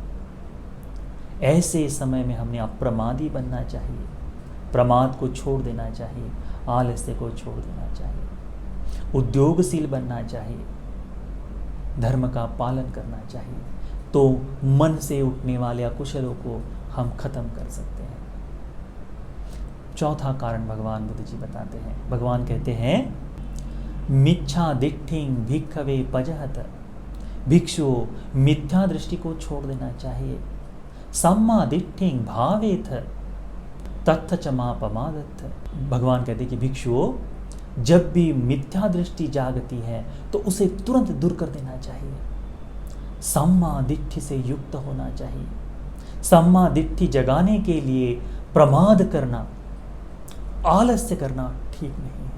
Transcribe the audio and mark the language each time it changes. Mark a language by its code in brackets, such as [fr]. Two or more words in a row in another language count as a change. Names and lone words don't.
[hi] ऐसे समय में हमने अप्रमादी बनना चाहिए, प्रमाद को छोड़ देना चाहिए, आलस्य को छोड़ देना चाहिए, उद्योगशील बनना चाहिए, धर्म का पालन करना चाहिए। तो मन से उठने वाले अकुशलों को हम खत्म कर सकते हैं। चौथा कारण भगवान बुद्ध जी बताते हैं। भगवान कहते हैं [pi] मिच्छा दिट्ठिं भिक्खवे पजहत, [hi] भिक्षु मिथ्या दृष्टि को छोड़ देना चाहिए। [pi] सम्मा दिट्ठिं भावेथ तत्थ चमापमादथ, [hi] भगवान कहते हैं कि भिक्षुओं, जब भी मिथ्या दृष्टि जागती है तो उसे तुरंत दूर कर देना चाहिए। [pi] सम्मा दिट्ठि [hi] से युक्त होना चाहिए। [pi] सम्मा दिट्ठि [hi] जगाने के लिए प्रमाद करना, आलस्य करना ठीक नहीं है।